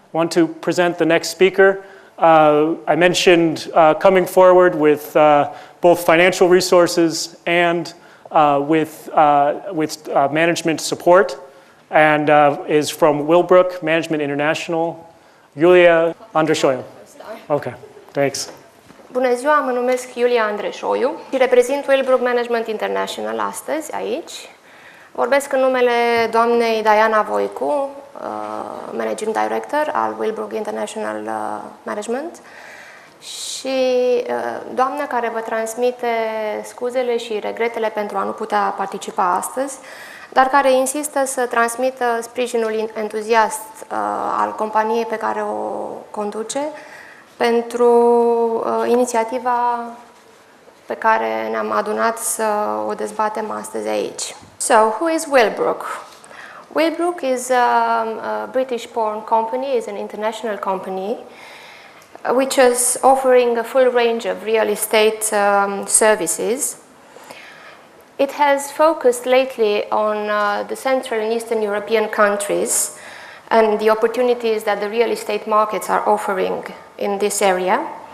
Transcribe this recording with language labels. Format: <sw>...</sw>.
<en>want to present the next speaker. I mentioned coming forward with both financial resources and with management support, and is from Willbrook Management International, Iulia Andresoiu. Okay, thanks.</en> <ro>Bună ziua, mă numesc Iulia Andresoiu și reprezint Willbrook Management International astăzi aici. Vorbesc în numele doamnei Diana Voicu, Managing Director al Willbrook International Management, și doamna care vă transmite scuzele și regretele pentru a nu putea participa astăzi, dar care insistă să transmită sprijinul entuziast al companiei pe care o conduce pentru inițiativa pe care ne-am adunat să o dezbatem astăzi aici.</ro> <en>So, who is Willbrook? Willbrook is a British-born company, is an international company, which is offering a full range of real estate services. It has focused lately on the Central and Eastern European countries and the opportunities that the real estate markets are offering in this area.</en>